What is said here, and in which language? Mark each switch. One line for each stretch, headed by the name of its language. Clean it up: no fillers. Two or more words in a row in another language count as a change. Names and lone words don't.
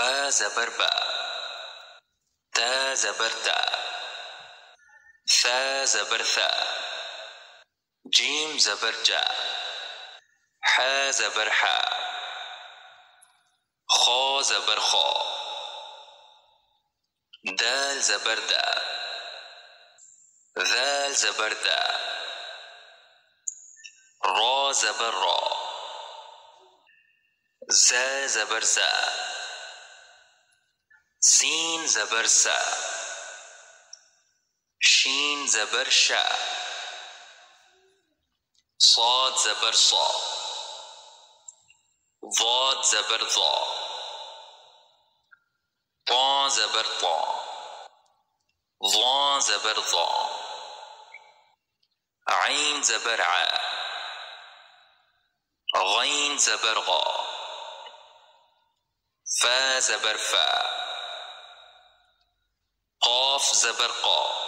Arabic: زبر با، تا زبر تا، ثا زبر ثا، جيم زبر جا، حا زبر حا، خا زبر خا، دال زبر دا، ذال زبر دا، را زبر را، زا زبر زا، سين زبر سا، شين زبر شا، صاد زبر صا، ضاد زبر ضا، طا زبر طا، ضا زبر ضا، عين زبر ع، غين زبر غا، فا زبر فا، قاف زبر قا،